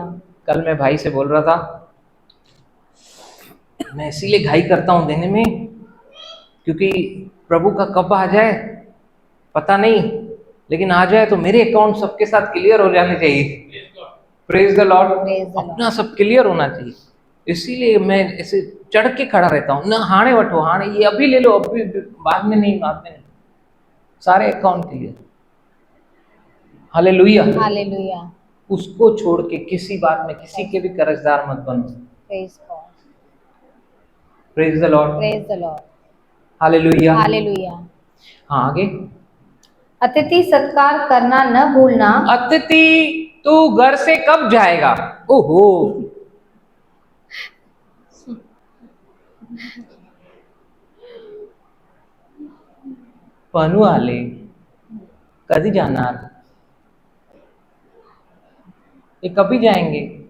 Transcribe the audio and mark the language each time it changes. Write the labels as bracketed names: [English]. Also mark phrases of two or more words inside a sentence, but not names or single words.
[Hindi] कल मैं भाई से बोल रहा था, मैं इसीलिए घाई करता हूं देने में, क्योंकि प्रभु का कब आ जाए पता नहीं, लेकिन आ जाए तो मेरे अकाउंट सबके साथ क्लियर हो जाने चाहिए। [English] Praise the Lord. [Hindi] अपना सब क्लियर होना चाहिए। इसीलिए मैं ऐसे चढ़ के खड़ा रहता हूँ ना, [Sindhi] हाणे वठो, [Hindi] हाणे ये अभी ले लो, अभी बाद में नहीं, सारे अकाउंट क्लियर। हालेलुया, हालेलुया। उसको छोड़ के किसी बात में किसी के भी कर्जदार मत बनो। [English] Praise the Lord, Praise the Lord. [Hindi] हालेलुया, हालेलुया। हाँ, आगे। अतिथि सत्कार करना न भूलना। अतिथि तू घर से कब जाएगा? ओहो, पनू आले कभी जाना, ये कभी जाएंगे?